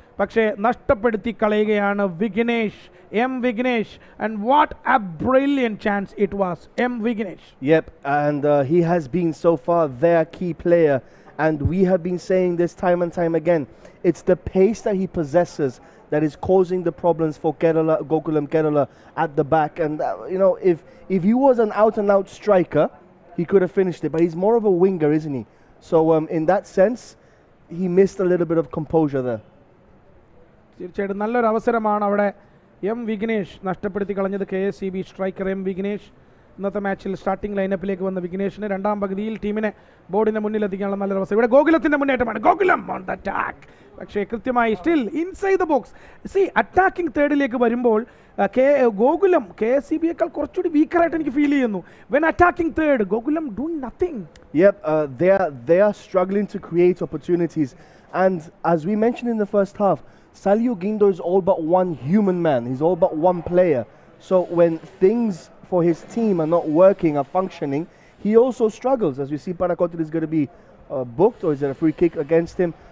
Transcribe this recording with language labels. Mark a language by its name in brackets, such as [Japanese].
[Malayalam] പക്ഷേ നഷ്ടപ്പെടുത്തി കളയുകയാണ് Vignesh. [English] Vignesh, and what a brilliant chance it was. Vignesh. Yep, and he has been so far their key player, and we have been saying this time and time again. It's the pace that he possesses that is causing the problems for Kerala, Gokulam Kerala at the back. And you know, if he was an out-and-out striker, he could have finished it. But he's more of a winger, isn't he? So in that sense, he missed a little bit of composure there. [Malayalam] തീർച്ചയായിട്ടും നല്ലൊരു അവസരമാണ് അവിടെ വിഘ്നേഷ് നഷ്ടപ്പെടുത്തി കളഞ്ഞത്. KSEB striker Vignesh ഇന്നത്തെ മാച്ചിൽ starting ലൈനപ്പിലേക്ക് വന്ന വിഘ്നേഷിന് രണ്ടാം പകുതിയിൽ ടീമിനെ ബോർഡിന് മുന്നിലെത്തിക്കാനുള്ള നല്ലൊരു അവസരം. ഇവിടെ ഗോകുലത്തിൻ്റെ മുന്നേറ്റമാണ്. Gokulam [English] On the attack. [Malayalam] പക്ഷേ കൃത്യമായി [English] Still inside the box. [Malayalam] Attacking തേർഡിലേക്ക് വരുമ്പോൾ ഗോകുലം KSEBയേക്കാൾ കുറച്ചുകൂടി വീക്കറായിട്ട് എനിക്ക് ഫീൽ ചെയ്യുന്നു. [English] When attacking third Gokulam doing nothing. Yep, they are struggling to create opportunities, and as we mentioned in the first half, Salyu Gindo is all but one human man. He's all but one player. So when things for his team are not working, are functioning, he also struggles. As we see, Parakotil is going to be booked, or is there a free kick against him?